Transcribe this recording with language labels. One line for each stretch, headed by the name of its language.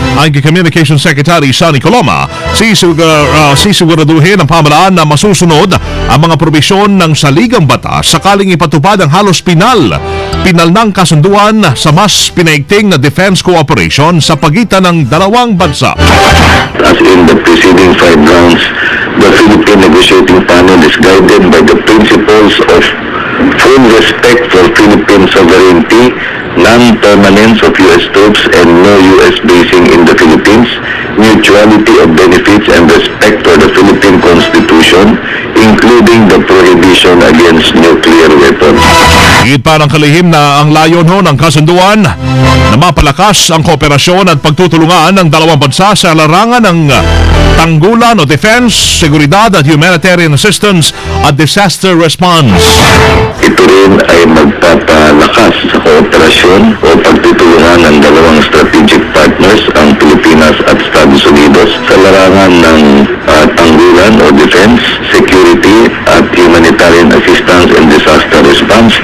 Filipino: Ang Communication Secretary Sonny Coloma, sisiguraduhin ang pamahalaan na masusunod ang mga probisyon ng saligang batas sakaling ipatupad ang halos pinal ng kasunduan sa mas pinaigting na defense cooperation sa pagitan ng dalawang bansa.
English: As in the preceding 5 rounds, the Philippine negotiating panel is guided by the principles of full respect for Philippine sovereignty, non-permanence of U.S. troops and no U.S. basing in the Philippines, mutuality of benefits and respect for the Philippine Constitution, including the prohibition against nuclear weapons.
Filipino: Higit pa ng kalihim na ang layon ng kasunduan na mapalakas ang kooperasyon at pagtutulungan ng dalawang bansa sa larangan ng tanggulan o defense, seguridad at humanitarian assistance at disaster response. Ito rin ay magpapalakas sa kooperasyon o pagtutulungan ng dalawang strategic partners, ang Pilipinas at Estados Unidos, sa larangan ng tanggulan o defense, security at humanitarian assistance and disaster response.